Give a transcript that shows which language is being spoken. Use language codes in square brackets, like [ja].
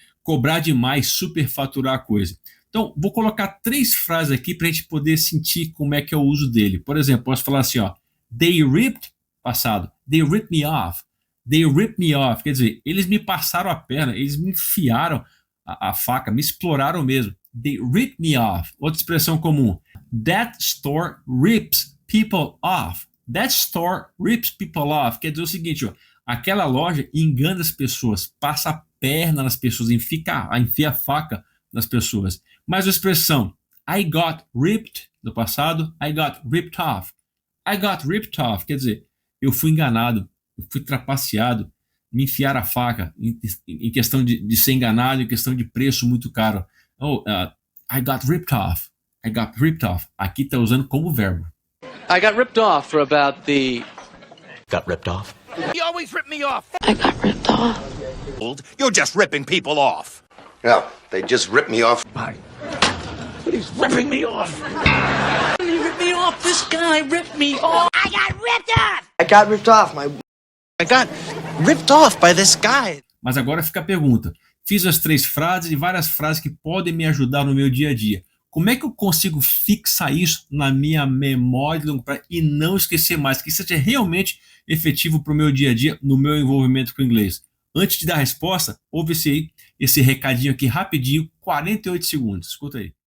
[pt] Cobrar demais, superfaturar a coisa. Então, vou colocar 3 frases aqui para a gente poder sentir como é que é o uso dele. Por exemplo, posso falar assim, ó. [en] They ripped, passado. They ripped me off. They ripped me off. [pt] Quer dizer, eles me passaram a perna, eles me enfiaram a faca, me exploraram mesmo. [en] they rip me off. [pt] Outra expressão comum. [en] That store rips people off. That store rips people off. [pt] Quer dizer o seguinte, ó, aquela loja engana as pessoas, passa a perna nas pessoas, enfia a faca nas pessoas. Mas a expressão [en] I got ripped, do passado, I got ripped off. I got ripped off, [pt] quer dizer, eu fui enganado, eu fui trapaceado, me enfiaram a faca, em questão de ser enganado, em questão de preço muito caro. [en] I got ripped off. I got ripped off. [pt] Aqui está usando como verbo. [en] I got ripped off for about the... Got ripped off? You always rip me off. I got ripped off. You're just ripping people off. Yeah, they just ripped me off. He's ripping me off. He ripped me off. This guy ripped me off. I got ripped off. I got ripped off. I got ripped off by this guy. [pt] Mas agora fica a pergunta. Fiz as 3 frases e várias frases que podem me ajudar no meu dia a dia. Como é que eu consigo fixar isso na minha memória de longo prazo e não esquecer mais? Que seja realmente efetivo para o meu dia a dia, no meu envolvimento com o inglês. Antes de dar a resposta, ouve esse recadinho aqui rapidinho, 48 segundos. Escuta aí.